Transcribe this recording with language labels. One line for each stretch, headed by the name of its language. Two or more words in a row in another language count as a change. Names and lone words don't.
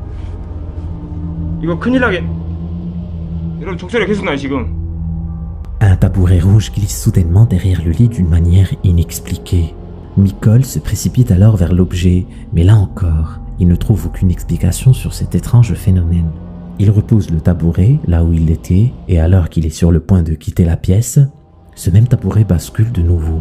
Korean: 이거 큰일 나게. 여러분 종소리가 계속 나요 지금.
French: Un tabouret rouge glisse soudainement derrière le lit d'une manière inexpliquée. Mikol se précipite alors vers l'objet, mais là encore, il ne trouve aucune explication sur cet étrange phénomène. Il repose le tabouret là où il était, et alors qu'il est sur le point de quitter la pièce, ce même tabouret bascule de nouveau.